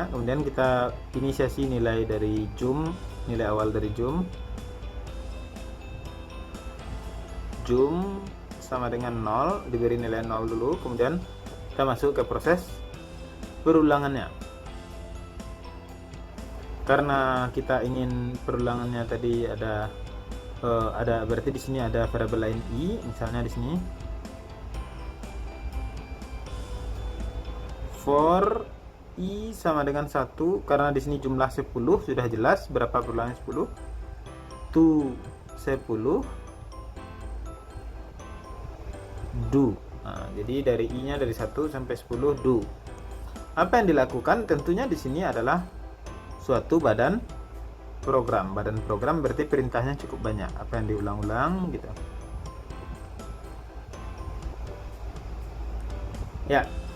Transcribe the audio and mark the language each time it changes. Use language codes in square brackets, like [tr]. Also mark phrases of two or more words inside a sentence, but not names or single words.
[id] Kemudian kita inisiasi nilai dari jum, nilai awal dari jum jum sama dengan 0, diberi nilai 0 dulu, kemudian kita masuk ke proses perulangannya. Karena kita ingin perulangannya tadi ada berarti di sini ada variabel lain i, misalnya di sini for i sama dengan 1, karena di sini jumlah 10 sudah jelas berapa perulangan 10, [en] to 10 do. [id] Nah, jadi dari i-nya dari 1 sampai 10 do. Apa yang dilakukan? Tentunya di sini adalah suatu badan program. Badan program berarti perintahnya cukup banyak. Apa yang diulang-ulang gitu. Ya.